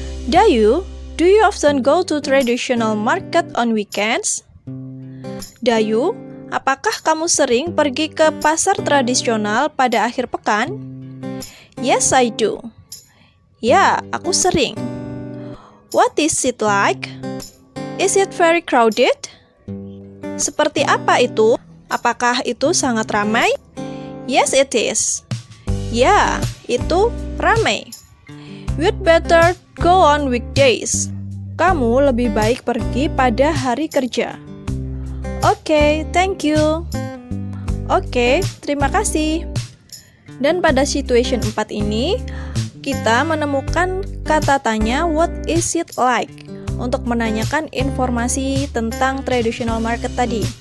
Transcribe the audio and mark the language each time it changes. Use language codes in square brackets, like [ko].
[en] Dayu, do you often go to traditional market on weekends? [id] Dayu, apakah kamu sering pergi ke pasar tradisional pada akhir pekan? [en] Yes, I do. [id] Ya, aku sering. [en] What is it like? Is it very crowded? [id] Seperti apa itu? Apakah itu sangat ramai? [en] Yes, it is. [id] Ya, itu ramai. [en] You'd better go on weekdays. [id] Kamu lebih baik pergi pada hari kerja. [en] Oke, thank you. [id] Oke, terima kasih. Dan pada situation 4 ini, kita menemukan kata tanya [en] what is it like [id] untuk menanyakan informasi tentang [en] traditional market [id] tadi.